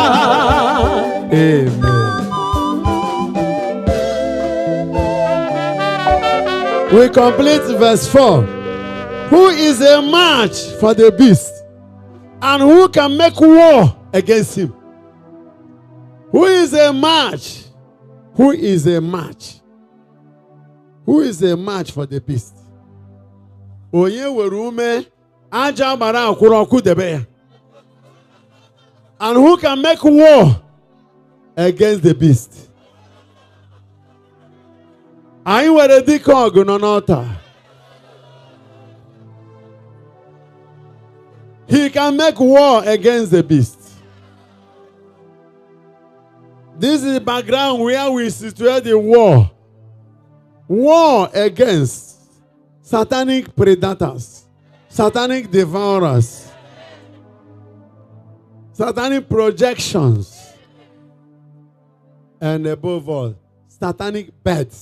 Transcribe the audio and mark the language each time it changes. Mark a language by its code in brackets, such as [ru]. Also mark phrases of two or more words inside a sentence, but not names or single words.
[en] Amen. We complete verse 4. Who is a match for the beast? And who can make war against him? Who is a match? Who is a match? Who is a match for the beast? [ig] Onye were ume aja bara akwụrụ ọkụ debe ya. [en] And who can make war against the beast? [ig] Anyị were dike ọgụ nọ n'ọta. [en] He can make war against the beast. This is the background where we situate the war. War against satanic predators, satanic devourers, satanic projections, and above all, satanic beds.